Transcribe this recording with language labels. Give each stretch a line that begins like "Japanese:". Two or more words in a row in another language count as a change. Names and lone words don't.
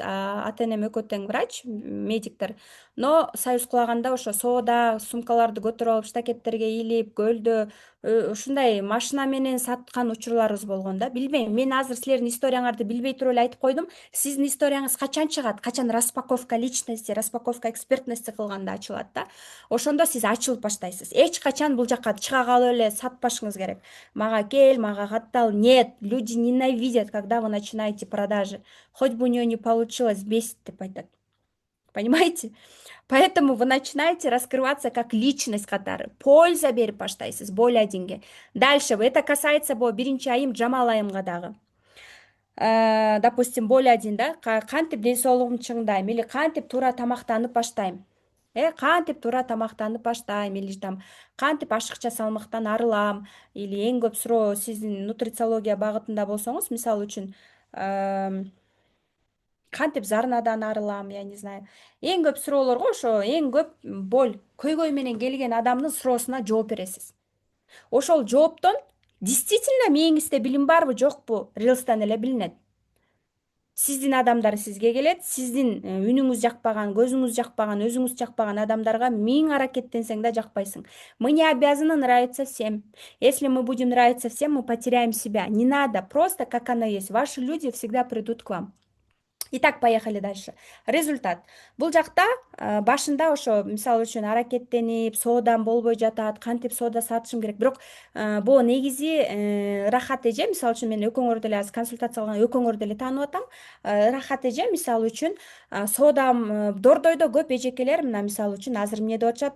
Kyrgyz: Ата энем экөө тең врач, медиктер. Но союз кулаганда ошо соода сумкаларды көтөрүп алып штакеттерге илип, көлдө ушундай машина менен саткан учурларыбыз болгон да. Билбейм, мен азыр силердин историяңарды билбей туруп эле айтып койдум. Сиздин историяңыз качан чыгат? Качан
Russian: распаковка личности, распаковка экспертности
Kyrgyz: кылганда ачылат да. Ошондо сиз ачылып баштайсыз. Эч качан бул жака чыга калып эле сатпашыңыз керек. Мага кел, мага каттал.
Russian: Нет, люди ненавидят, когда вы начинаете продажи. Хоть бы у нее не получилось, бесит
Kyrgyz: деп айтат.
Russian: Понимаете? Поэтому вы начинаете раскрываться как личность катары.
Kyrgyz: Польза берип баштайсыз, боль одинге.
Russian: Дальше, это касается
Kyrgyz: биринчи айым Жамал айымга дагы.
Russian: Допустим, боль один,
Kyrgyz: да, кантип ден соолугумду чыңдайм, или кантип туура тамактанып баштайм. Кантип туура тамактанып баштайм, или там кантип ашыкча салмактан арылам, или эң көп суроо сиздин нутрициология багытында болсоңуз, мисалы үчүн, кантип зарнадан арылам,
Russian: я не знаю.
Kyrgyz: Эң көп суроолорго ошо эң көп боль, көйгөй менен келген адамдын суроосуна жооп бересиз. Ошол жооптон действительно мээңизде билим барбы, жокпу, рилстан эле билинет. Сиздин адамдар сизге келет, сиздин үнүңүз жакпаган, көзүңүз жакпаган, өзүңүз жакпаган адамдарга 1000 аракеттенсең да жакпайсың.
Russian: Мы не обязаны нравиться всем. Если мы будем нравиться всем, мы потеряем себя. Не надо, просто как оно есть. Ваши люди всегда придут к вам. Итак, поехали дальше. Результат.
Kyrgyz: Бул жакта башында ошо мисалы үчүн аракеттенип, соодам болбой жатат, кантип соода сатышым керек. Бирок бул негизи Рахат эже, мисалы үчүн мен экөөңөрдү эле азыр консультация кылган экөөңөрдү эле таанып атам. Рахат эже мисалы үчүн соодам Дордойдо көп эжекелер, мына мисалы үчүн азыр эмне деп атышат?